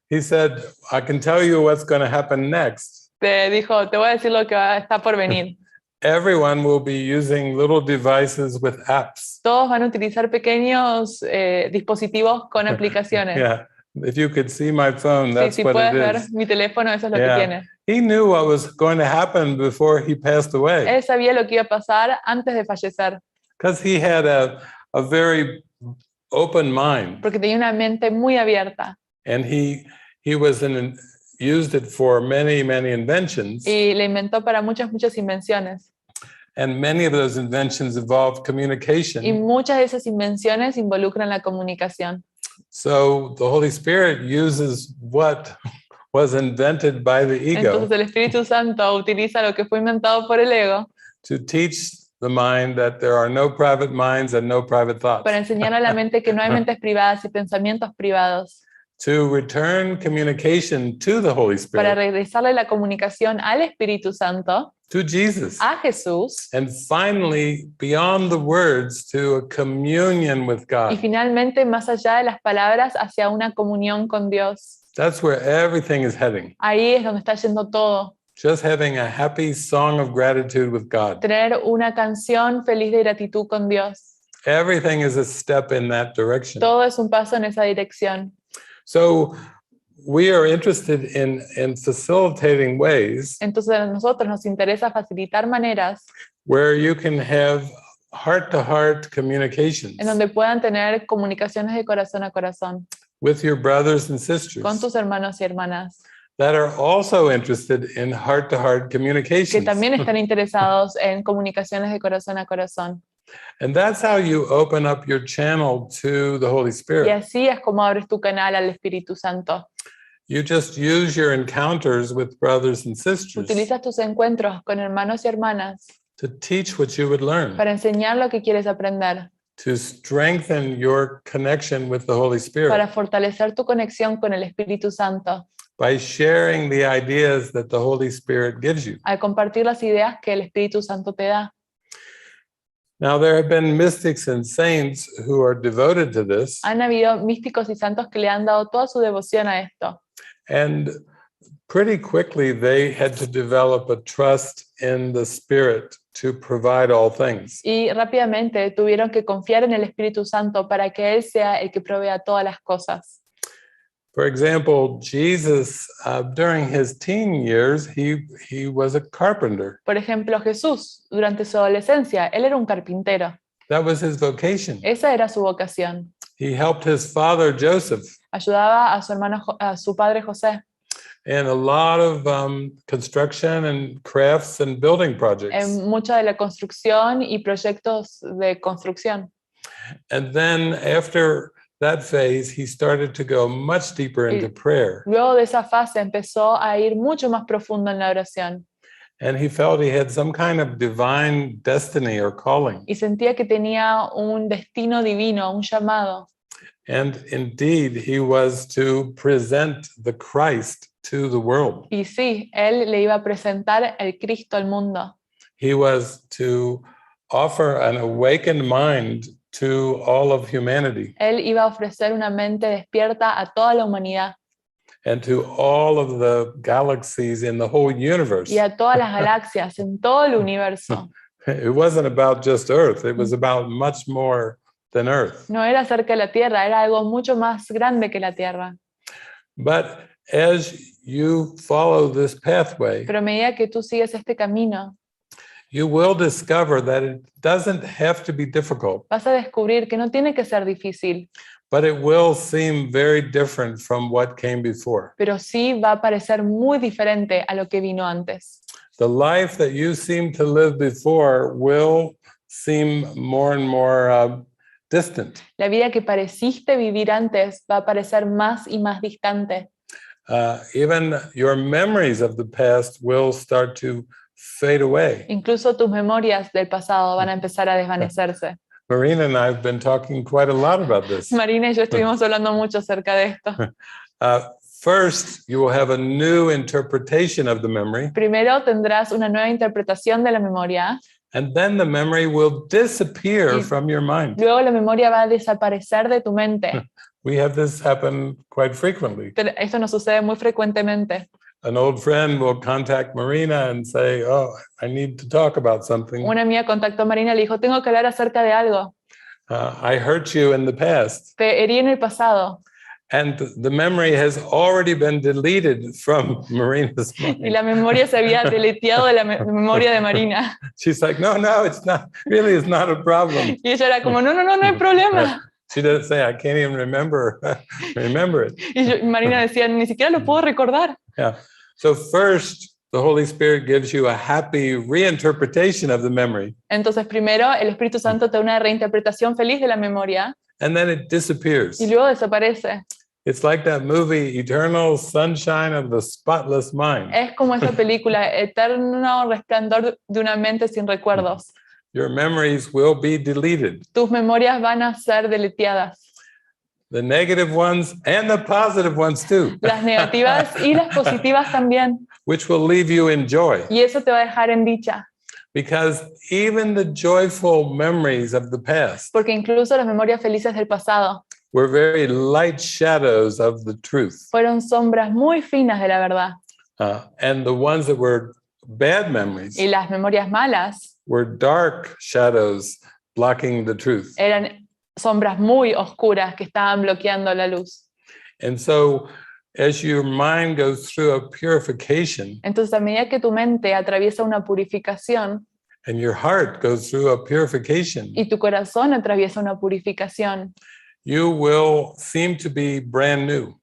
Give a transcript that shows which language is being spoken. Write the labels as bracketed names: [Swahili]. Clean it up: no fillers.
[English] he said, I can tell you what's going to happen next. [Spanish] te dijo, te voy a decir lo que está por venir. [English] Everyone will be using little devices with apps. [Spanish] Todos van a utilizar pequeños dispositivos con aplicaciones. [English] Yeah. If you could see my phone, [Spanish] Sí, [English] that's [Spanish] si [English] what [Spanish] puedes [English] it [Spanish] ver [English] is. [Spanish] mi teléfono, eso es lo que [English] Yeah. [Spanish] tiene. [English] He knew what was going to happen before he passed away [Spanish] Él sabía lo que iba a pasar antes de fallecer, [English] because he had a very open mind, [Spanish] porque tenía una mente muy abierta [English] and he used it for many inventions, [Spanish] y le inventó para muchas invenciones. [English] and many of those inventions involved [Spanish] Y [English] communication. [Spanish] muchas de esas invenciones involucran la comunicación. [English] So the Holy Spirit uses what was invented by the ego [Spanish] Entonces el Espíritu Santo utiliza lo que fue inventado por el ego [English] to teach the mind that there are no private minds and no private thoughts, [Spanish] para enseñar a la mente que no hay mentes privadas y pensamientos privados, [English] to return communication to the Holy [Spanish] para [English] Spirit, [Spanish] regresarle la comunicación al Espíritu Santo, [English] to Jesus, [Spanish] a Jesús, [English] and finally, beyond the words, to a communion with [Spanish] y [English] God. [Spanish] finalmente más allá de las palabras hacia una comunión con Dios. [English] That's where everything is heading. [Spanish] Ahí es donde está yendo todo. [English] Just having a happy song of gratitude with God. [Spanish] Tener una canción feliz de gratitud con Dios. [English] Everything is a step in that direction. [Spanish] Todo es un paso en esa dirección. [English] So we are interested in facilitating ways [Spanish] Entonces a nosotros nos interesa facilitar maneras [English] where you can have heart-to-heart communications [Spanish] en donde puedan tener comunicaciones de corazón a corazón [English] with your brothers and [Spanish] con [English] sisters [Spanish] tus hermanos y hermanas [English] that are also interested in heart-to-heart [Spanish] que [English] communications. [Spanish] también están interesados en comunicaciones de corazón a corazón. [English] And that's how you open up your channel to the Holy [Spanish] Y [English] Spirit. [Spanish] así es como abres tu canal al Espíritu Santo. [English] You just use your encounters with brothers and sisters [Spanish] Utilizas tus encuentros con hermanos y hermanas [English] to teach what you would learn, [Spanish] para enseñar lo que quieres aprender, [English] to strengthen your connection with the Holy [Spanish] para [English] Spirit [Spanish] fortalecer tu conexión con el Espíritu Santo, [English] by sharing the ideas that the Holy Spirit gives you. [Spanish] al compartir las ideas que el Espíritu Santo te da. [English] Now, there have been mystics and saints who are devoted to this, [Spanish] Han habido místicos y santos que le han dado toda su devoción a esto. [English] and pretty quickly they had to develop a trust in the Spirit to provide all things. [Spanish] Y rápidamente tuvieron que confiar en el Espíritu Santo para que Él sea el que provea todas las cosas. [English] For example, Jesus, during his teen years, he was a carpenter. [Spanish] Por ejemplo, Jesús, durante su adolescencia, Él era un carpintero. [English] That was his vocation. [Spanish] Esa era su vocación. [English] He helped his father, Joseph, [Spanish] Ayudaba a su padre José, [English] in a lot of construction and crafts and building projects. [Spanish] en mucha de la construcción y proyectos de construcción. [English] And then after that phase, he started to go much deeper into prayer. [Spanish] Luego de esa fase empezó a ir mucho más profundo en la oración [English] And he felt he had some kind of divine destiny or calling. [Spanish] y sentía que tenía un destino divino, un llamado. [English] And indeed, he was to present the Christ to the world. [Spanish] Y sí, él le iba a presentar el Cristo al mundo. [English] He was to offer an awakened mind to all of humanity [Spanish] Él iba a ofrecer una mente despierta a toda la humanidad [English] and to all of the galaxies in the whole universe. [Spanish] y a todas las galaxias en todo el universo. [English] It wasn't about just Earth, it was about much more than Earth. [Spanish] No era acerca de la Tierra, era algo mucho más grande que la Tierra. [English] But as you follow this pathway, [Spanish] Pero a medida que tú sigues este camino, [English] you will discover that it doesn't have to be difficult, [Spanish] vas a descubrir que no tiene que ser difícil, [English] but it will seem very different from what came before. [Spanish] pero sí va a parecer muy diferente a lo que vino antes. [English] The life that you seem to live before will seem more and more distant. [Spanish] La vida que pareciste vivir antes va a parecer más y más distante. [English] Even your memories of the past will start to fade away. [Spanish] Incluso tus memorias del pasado van a empezar a desvanecerse. [English] Marina and I have been talking quite a lot about this. [Spanish] Marina y yo estuvimos hablando mucho acerca de esto. [English] First, you will have a new interpretation of the memory, [Spanish] Primero tendrás una nueva interpretación de la memoria, [English] and then the memory will disappear [Spanish] Y- [English] from your mind. [Spanish] luego la memoria va a desaparecer de tu mente. [English] We have this happen quite frequently. [Spanish] Esto nos sucede muy frecuentemente. [English] An old friend will contact Marina and say, "Oh, I need to talk about something. [Spanish] Una amiga contactó a Marina y le dijo, tengo que hablar acerca de algo. [English] I hurt you in the past." [Spanish] Te herí en el pasado. [English] And the memory has already been deleted from Marina's [Spanish] Y [English] mind. [Spanish] la memoria se había deleteado de la memoria de Marina. [English] She's like, no, it's not, really, it's not a problem. [Spanish] Y ella era como, no hay problema. [English] She doesn't say, I can't even remember it. [Spanish] Y Marina decía, ni siquiera lo puedo recordar. [English] Yeah. So first, the Holy Spirit gives you a happy reinterpretation of the memory, [Spanish] Entonces primero el Espíritu Santo te da una reinterpretación feliz de la memoria [English] and then it disappears. [Spanish] y luego desaparece. [English] It's like that movie, Eternal Sunshine of the Spotless Mind. [Spanish] Es como esa película, Eterno Resplandor de una mente sin recuerdos. [English] Your memories will be deleted. [Spanish] Tus memorias van a ser deleteadas. [English] The negative ones and the positive ones too, [Spanish] Las negativas y las positivas también. [English] which will leave you in joy. [Spanish] Y eso te va a dejar en dicha. [English] Because even the joyful memories of the past [Spanish] Porque incluso las memorias felices del pasado [English] were very light shadows of the truth. [Spanish] fueron sombras muy finas de la verdad. [English] And the ones that were bad memories [Spanish] Y las memorias malas [English] were dark shadows blocking the truth. [Spanish] eran sombras muy oscuras que estaban bloqueando la luz. [English] And so as your mind goes through a purification [Spanish] Entonces, a medida que tu mente atraviesa una purificación [English] and your heart goes through a purification, [Spanish] y tu corazón atraviesa una purificación, [English] you will seem to be brand new.